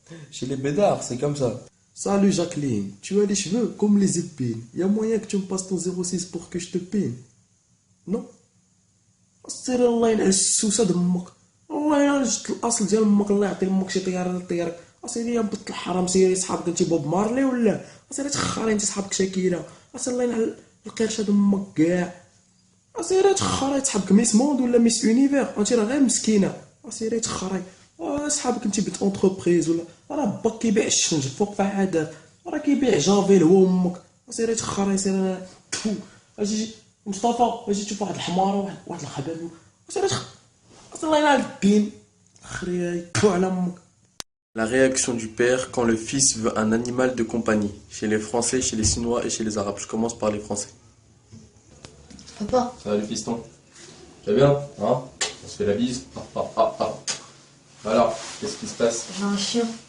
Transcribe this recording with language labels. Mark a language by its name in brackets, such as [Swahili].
[French] Chez les bédards, c'est comme ça. Salut Jacqueline, tu as les cheveux comme les épines. Il y a moyen que tu me passes ton 06 pour que je te pine? Non? [Arabic] C'est الله ينعل السوسة دمك. الله ينعل الأصل ديال أمك، الله يعطي أمك شي طيارة طيارك. أسيري يا بنت الحرام، سيري صحابك أنت بوب مارلي ولا؟ أسيري تخري أنت صحابك شاكيرة. أسيري الله ينعل القرشة دمك كاع. أسيري تخري صحابك ميس موند ولا ميس يونيفير، أنت راه غير مسكينة. أسيري تخري. صحابك انت بنت اونتربريز ولا راه باك كيبيع الشنج فوق فعادات، راه كيبيع جافيل هو امك. سيري تخري سيري اجي مصطفى، اجي تشوف واحد الحمار واحد الخبل. سيري الله ينعل الدين خري على امك. [French] La réaction du père quand le fils veut un animal de compagnie, chez les Français, chez les Chinois et chez les Arabes. Je commence par les Français. Papa, Salut fiston. Tu vas bien? Hein? On se fait la bise. Alors, qu'est-ce qui se passe? j'ai un chien.